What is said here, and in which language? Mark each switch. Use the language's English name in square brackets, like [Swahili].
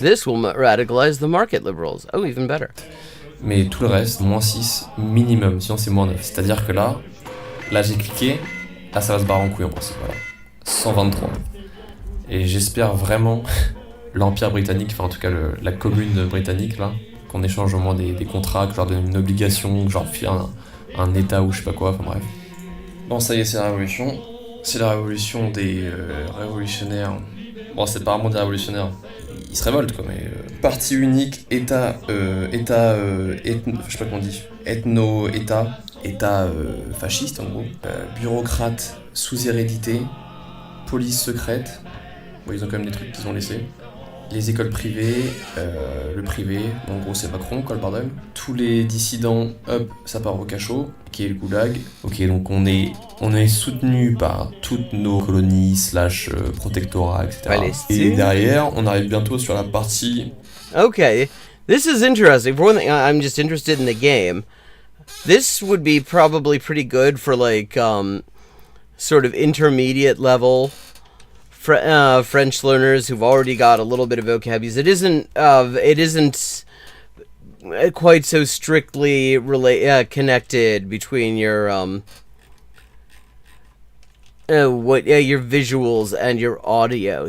[English] This will radicalize the market liberals. Oh, even better. [French] Mais tout le reste, moins 6 minimum, sinon c'est moins 9. C'est-à-dire que là j'ai cliqué, là ça va se barrer en couille en principe, voilà. 123. Et j'espère vraiment l'Empire britannique, enfin en tout cas la commune britannique là, qu'on échange au moins des contrats, que je leur donne une obligation, que je leur file un état ou je sais pas quoi, enfin bref. Bon ça y est, c'est la révolution. C'est la révolution des révolutionnaires. Bon, c'est pas vraiment des révolutionnaires. Ils se révoltent quoi, mais parti unique, état, je sais pas comment on dit, état fasciste en gros, bureaucrate sous hérédité, police secrète. Bon, ils ont quand même des trucs qu'ils ont laissés. Les écoles privées, le privé, en gros c'est Macron quoi le bordel. Tous les dissidents, hop, ça part au cachot, qui est le goulag. Ok, donc on est soutenu par toutes nos colonies / protectorats, etc. Et derrière, on arrive bientôt sur la partie... [English] Okay, this is interesting. For one thing, I'm just interested in the game. This would be probably pretty good for like, sort of intermediate level French learners who've already got a little bit of vocabulary. It isn't quite so strictly connected between your your visuals and your audio.